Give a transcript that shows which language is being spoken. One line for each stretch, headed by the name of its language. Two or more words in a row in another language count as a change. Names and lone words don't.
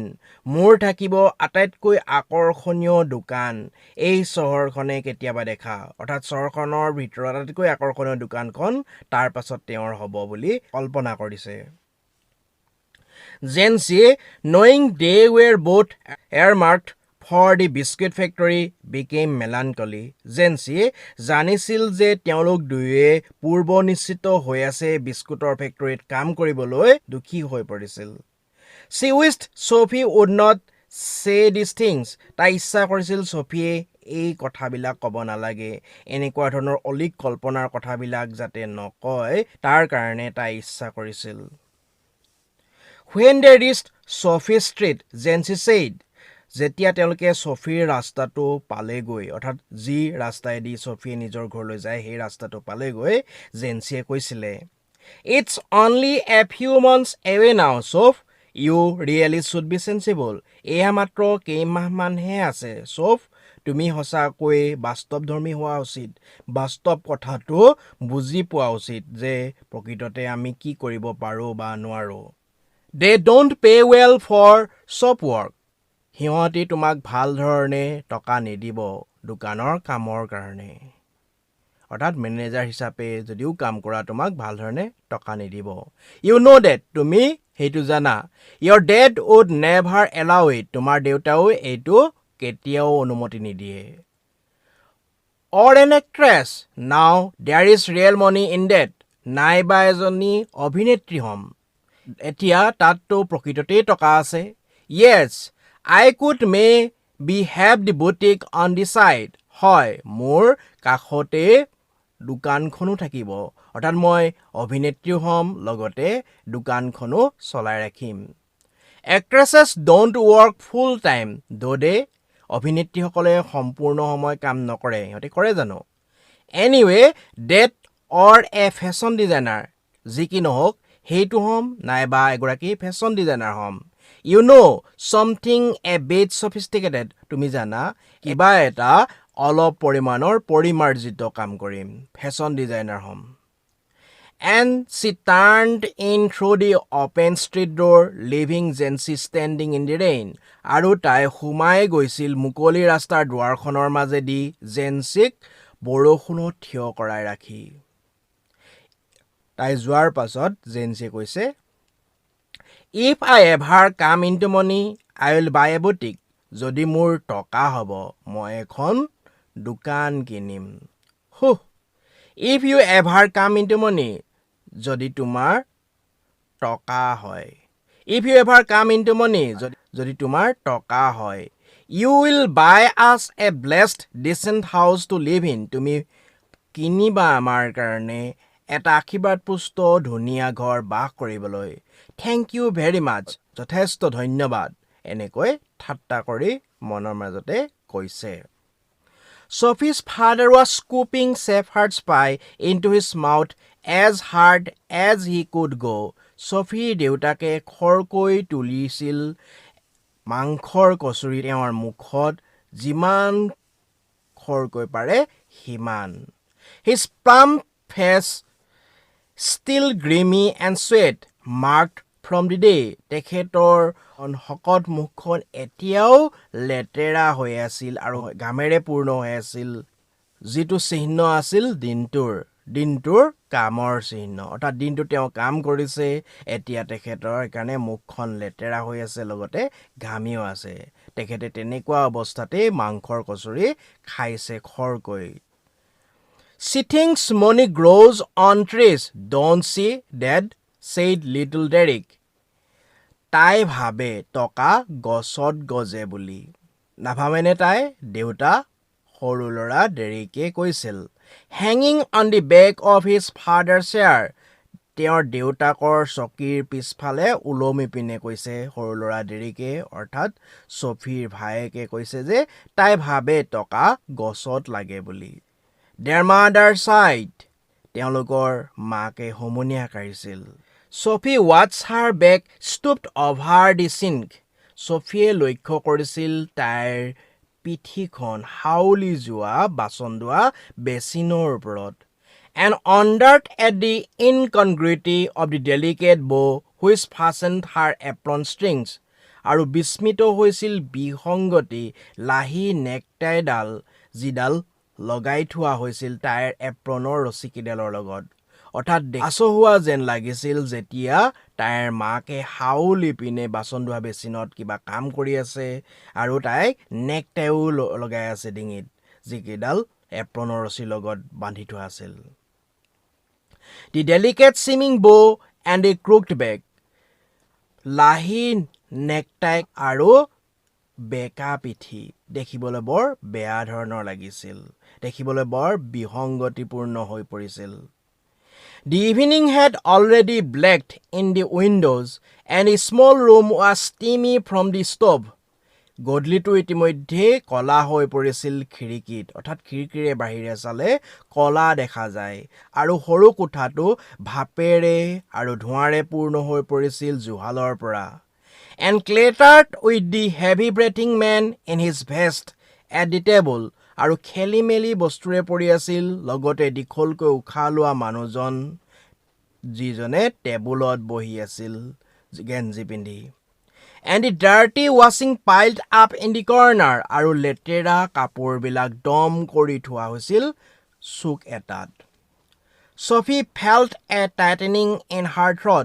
Assamese: মোৰ থাকিব আটাইতকৈ আকৰ্ষণীয় দোকান এই চহৰখনে কেতিয়াবা দেখা, অৰ্থাৎ চহৰখনৰ ভিতৰত আটাইতকৈ আকৰ্ষণীয় দোকানখন তাৰ পাছত তেওঁৰ হ'ব বুলি কল্পনা কৰিছে।
English: Jency, knowing they were both earmarked for the biscuit factory, became melancholy.
Assamese: Jency জানিছিল যে তেওঁলোক দুয়োৱে পূৰ্ব নিশ্চিত হৈ আছে বিস্কুটৰ ফেক্টৰীত কাম কৰিবলৈ দুখী হৈ পৰিছিল।
English: She wished Sophie would not say these things.
Assamese: তাই ইচ্ছা কৰিছিল ছফিয়ে এই কথাবিলাক ক'ব নালাগে, এনেকুৱা ধৰণৰ অলিক কল্পনাৰ কথাবিলাক যাতে নকয় তাৰ কাৰণে তাই ইচ্ছা কৰিছিল।
English: When they reached Sophie Street, Jency said,
Assamese: যেতিয়া তেওঁলোকে ছফিৰ ৰাস্তাটো পালেগৈ, অৰ্থাৎ যি ৰাস্তাইদি ছফিয়ে নিজৰ ঘৰলৈ যায় সেই ৰাস্তাটো পালেগৈ, জেন্সিয়ে কৈছিলে,
English: It's only a few months away now, Soph. You really should be sensible.
Assamese: এয়া মাত্ৰ কেইমাহমানহে আছে ছফ, তুমি সঁচাকৈ বাস্তৱধৰ্মী হোৱা উচিত, বাস্তৱ কথাটো বুজি পোৱা উচিত যে প্ৰকৃততে আমি কি কৰিব পাৰোঁ বা নোৱাৰোঁ।
English: They don't pay well for shop work.
Assamese: সিহঁতি তোমাক ভাল ধৰণে টকা নিদিব দোকানৰ কামৰ কাৰণে। অৰ্থাৎ মেনেজাৰ হিচাপে যদিও কাম কৰা তোমাক ভাল ধৰণে টকা নিদিব
English: you know that
Assamese: তুমি সেইটো জানা
English: your dad would never allow it
Assamese: তোমাৰ দেউতাও এইটো কেতিয়াও অনুমতি নিদিয়ে
English: or an actress now there is real money in that
Assamese: নাইবা এজনী অভিনেত্ৰী হম এতিয়া তাততো প্ৰকৃততেই টকা আছে
English: yes I could maybe have the boutique on the side
Assamese: হয় মোৰ কাষতে দোকানখনো থাকিব অৰ্থাৎ মই অভিনেত্ৰীও হম লগতে দোকানখনো চলাই ৰাখিম
English: actresses don't work full time though they
Assamese: অভিনেত্ৰীসকলে সম্পূৰ্ণ সময় কাম নকৰে সিহঁতে কৰে জানো
English: anyway that or a fashion designer
Assamese: যি কি নহওক সেইটো হম নাইবা এগৰাকী ফেশ্বন ডিজাইনাৰ হম
English: you know something a bit sophisticated
Assamese: তুমি জানা কিবা এটা অলপ পৰিমাণৰ পৰিমাৰ্জিত কাম কৰিম ফেশ্বন ডিজাইনাৰ হম
English: and she turned in through the open street door leaving Jency standing in the rain
Assamese: আৰু তাই সোমাই গৈছিল মুকলি ৰাস্তাৰ দুৱাৰখনৰ মাজেদি জেনচিক বৰষুণত থিয় কৰাই ৰাখি তাই যোৱাৰ পাছত জেনচিয়ে কৈছে
English: if I ever come into money I will buy a boutique
Assamese: যদি মোৰ টকা হ'ব মই এখন দোকান কিনিম
English: if you ever come into money
Assamese: যদি তোমাৰ টকা হয়
English: if you ever come into money যদি
Assamese: তোমাৰ টকা হয়
English: you will buy us a blessed decent house to live in
Assamese: তুমি কিনিবা আমাৰ কাৰণে এটা আশীৰ্বাদপুষ্ট ধুনীয়া ঘৰ বাস কৰিবলৈ
English: thank you very much
Assamese: যথেষ্ট ধন্যবাদ এনেকৈ ঠাট্টা কৰি মনৰ মাজতে কৈছে
English: Sophie's father was scooping shepherd's pie into his mouth as hard as he could go.
Assamese: Sophie দেউতাকে খৰকৈ তুলিছিল মাংসৰ কচুৰি তেওঁৰ মুখত যিমান খৰকৈ পাৰে সিমান.
English: His plump face still grimy and sweat marked from the day.
Assamese: তেখেতৰ শকত মুখখন এতিয়াও লেতেৰা হৈ আছিল আৰু ঘামেৰে পূৰ্ণ হৈ আছিল যিটো চিহ্ন আছিল দিনটোৰ কামৰ চিহ্ন অৰ্থাৎ দিনটো তেওঁ কাম কৰিছে এতিয়া তেখেতৰ কাৰণে মুখখন লেতেৰা হৈ আছে লগতে ঘামিও আছে তেখেতে তেনেকুৱা অৱস্থাতে মাংসৰ কচুৰি খাইছে খৰকৈ
English: She thinks money grows on trees, don't she, Dad? said little Derek.
Assamese: তাই ভাবে টকা গছত গজে বুলি নাভাবেনে তাই দেউতা সৰু ল'ৰা ডেৰিকে কৈছিল
English: Hanging on the back of his father's chair
Assamese: তেওঁৰ দেউতাকৰ চকীৰ পিছফালে উলমি পিনে কৈছে সৰু ল'ৰা ডেৰিকে অৰ্থাৎ ছফিৰ ভায়েকে কৈছে যে তাই ভাবে টকা গছত লাগে বুলি
English: Their mother sighed.
Assamese: তেওঁলোকৰ মাকে হুমুনিয়া কাঢ়িছিল
English: Sophie watched her back stooped over the sink. Sophie
Assamese: লক্ষ্য কৰিছিল তাইৰ পিঠিখন হাউলি যোৱা বাচন ধোৱা বেচিনৰ ওপৰত
English: and wondered at the incongruity of the delicate bow which fastened her apron strings.
Assamese: আৰু বিস্মিত হৈছিল বিসংগতি লাহি নেকটাইডাল যিডাল লগাই থোৱা হৈছিল তাইৰ এপ্ৰনৰ ৰছীকিডালৰ লগত অৰ্থাৎ আচহুৱা যেন লাগিছিল যেতিয়া তাইৰ মাকে হাউলি পিনে বাচন ধোৱা বেচিনত কিবা কাম কৰি আছে আৰু তাইক নেকটাইও লগাই আছে ডিঙিত যিকেইডাল এপ্ৰনৰ ৰছীৰ লগত বান্ধি থোৱা আছিল
English: The delicate seeming bow and a crooked bag
Assamese: লাহি নেকটাই আৰু বেকা পিঠি দেখিবলৈ বৰ বেয়া ধৰণৰ লাগিছিল দেখিবলৈ বৰ বিসংগতিপূৰ্ণ হৈ
English: পৰিছিল The evening had already blacked in the windows and a small room was steamy from the stove
Assamese: গধূলিটো ইতিমধ্যে কলা হৈ পৰিছিল খিৰিকীত অৰ্থাৎ খিৰিকীৰে বাহিৰে চালে কলা দেখা যায় আৰু সৰু কোঠাটো ভাপেৰে আৰু ধোঁৱাৰে পূৰ্ণ হৈ পৰিছিল জুহালৰ পৰা
English: and clattered with the heavy breathing man in his vest at the table
Assamese: আৰু খেলি মেলি বস্তুৰে পৰি আছিল লগতে দীঘলকৈ উশাহ লোৱা মানুহজন যিজনে টেবুলত বহি আছিল গেঞ্জি পিন্ধি
English: and the dirty washing piled up in the corner
Assamese: আৰু লেতেৰা কাপোৰবিলাক দম কৰি থোৱা হৈছিল চুক এটাত
English: Sophie felt a tightening in her throat.